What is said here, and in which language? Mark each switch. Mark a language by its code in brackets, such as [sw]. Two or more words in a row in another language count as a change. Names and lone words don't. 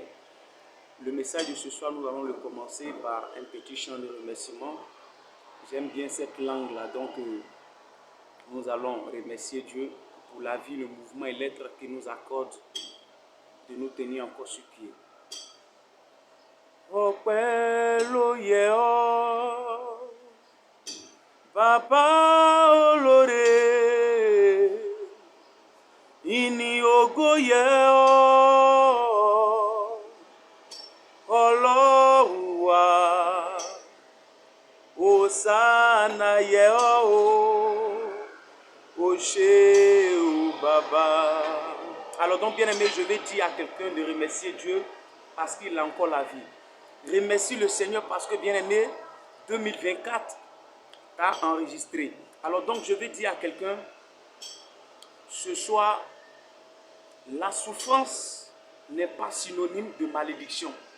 [fr] Le message de ce soir, nous allons le commencer par un petit chant de remerciement. J'aime bien cette langue-là, donc nous allons remercier Dieu pour la vie, le mouvement et l'être qu'il nous accorde de nous tenir encore sur pied. [yo] Ọpẹ́ ló yẹ ọ́, Bàbá olóore, ìyìn ògo yẹ ọ́, Ọlọ́run wa, Hòsánà yẹ ọ́ o ṣé o Baba. [fr] Alors donc bien aimé, je vais dire à quelqu'un de remercier Dieu parce qu'il a encore la vie. Remercie le Seigneur parce que bien aimé, 2024 t'a enregistré. Alors donc je vais dire à quelqu'un, ce soir, la souffrance n'est pas synonyme de malédiction.